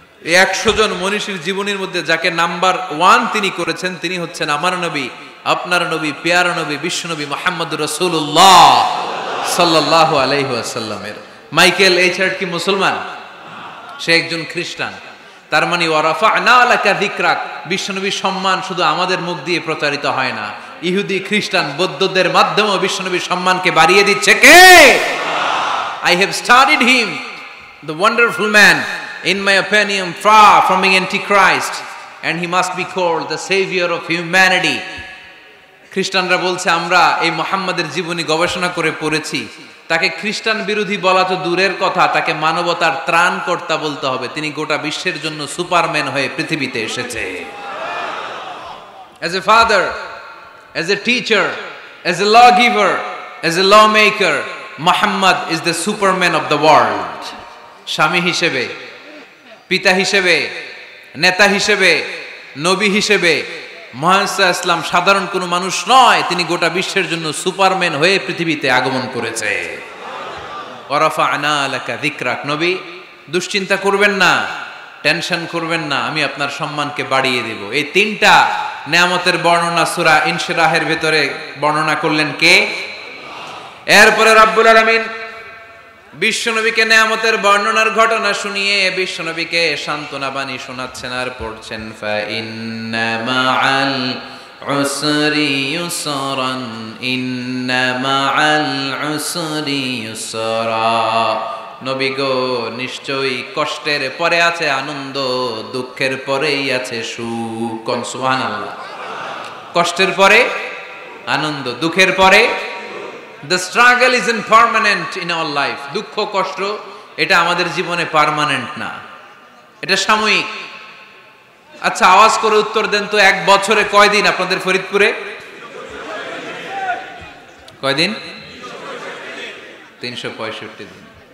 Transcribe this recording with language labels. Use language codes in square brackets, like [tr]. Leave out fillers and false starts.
[bn] এই 100 জন মনীষীর জীবনীর মধ্যে যাকে নাম্বার 1 তিনি করেছেন, তিনি হচ্ছেন আমার নবী, আপনার নবী, পেয়ারা নবী, বিশ্বনবী মুহাম্মদুর রাসূলুল্লাহ সাল্লাল্লাহু আলাইহি ওয়াসাল্লামের। মাইকেল এইচ হার্ট কি মুসলমান? সে একজন খ্রিস্টান। তার মানে [ar] ওয়া রাফা'না লাকা যিকরাক, [bn] বিশ্বনবীর সম্মান শুধু আমাদের মুখ দিয়ে প্রচারিত হয় না, ইহুদি, খ্রিস্টান, বৌদ্ধদের মাধ্যমেও বিশ্বনবীর সম্মানকে বাড়িয়ে দিচ্ছে কে? [en] I have studied him, the wonderful man, in my opinion far from being antichrist, and he must be called the savior of humanity. [bn] খ্রিস্টানরা বলছে আমরা এই মুহাম্মাদের জীবনী গবেষণা করে পড়েছি, তাকে খ্রিস্টান বিরোধী বলা তো দূরের কথা, তাকে মানবতার ত্রাণকর্তা বলতে হবে। তিনি গোটা বিশ্বের জন্য সুপারম্যান হয়ে পৃথিবীতে এসেছে। [en] As a father, as a teacher, as a lawgiver, as a lawmaker, Muhammad is the superman of the world. [bn] স্বামী হিসেবে, পিতা হিসেবে, নেতা হিসেবে, নবী হিসেবে মুহাম্মদ ইসলাম সাধারণ কোনো মানুষ নয়, তিনি গোটা বিশ্বের জন্য সুপারম্যান হয়ে পৃথিবীতে আগমন করেছে। [ar] ওয়া রাফা'না লাকা যিকরাক। [bn] নবী, দুশ্চিন্তা করবেন না, টেনশন করবেন না, আমি আপনার সম্মানকে বাড়িয়ে দেব। এই তিনটা নিয়ামতের বর্ণনা সূরা ইনশিরাহের ভিতরে বর্ণনা করলেন কে? এরপরে রব্বুল আলামিন বিশ্বনবীকে নিয়ামতের বর্ণনার ঘটনা শুনিয়ে বিশ্বনবীকে সান্ত্বনা বাণী শোনাচ্ছেন আর পড়ছেন, [ar] ফা ইন্না মাআল উসরি ইউসরান ইন্না মাআল উসরি ইউসরা। [bn] নবী গো, নিশ্চয়ই কষ্টের পরে আছে আনন্দ, দুঃখের পরেই আছে সুখ। সুবহানাল্লাহ। কষ্টের পরে আনন্দ, দুঃখের পরে। [en] The struggle isn't permanent in our life. [bn] দুঃখ কষ্ট এটা আমাদের জীবনে পার্মানেন্ট না, এটা সাময়িক। আচ্ছা আওয়াজ করে উত্তর দেন তো, এক বছরে কয়দিন আপনাদের ফরিদপুরে? কয়দিন? 365 দিন।